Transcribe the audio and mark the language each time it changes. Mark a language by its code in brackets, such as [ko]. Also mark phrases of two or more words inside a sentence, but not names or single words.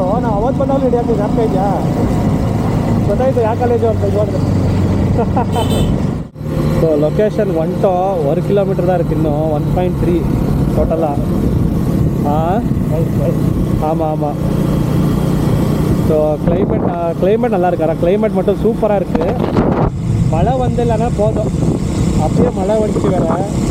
[kn] ನಾವು ಅವತ್ತು ಬಂದಾಗಲೂ ರೆಡಿ ಆಗ್ತಿದ್ದೆ, ಅರ್ಥ ಇದೆಯಾ? ಗೊತ್ತಾಯ್ತು ಯಾವ ಕಾಲೇಜು ಅಂತ ಇವಾಗ. [ta] ஸோ லொக்கேஷன் வந்துட்டோம், 1 கிலோமீட்டர் தான் இருக்குது, இன்னும் 1.3 டோட்டலாக. ஆமாம் ஆமாம். ஸோ கிளைமேட் நல்லா இருக்காரா? கிளைமேட் மட்டும் சூப்பராக இருக்குது. மழை வந்து இல்லைன்னா போதும், அப்படியே மழை வந்துச்சு வேறு.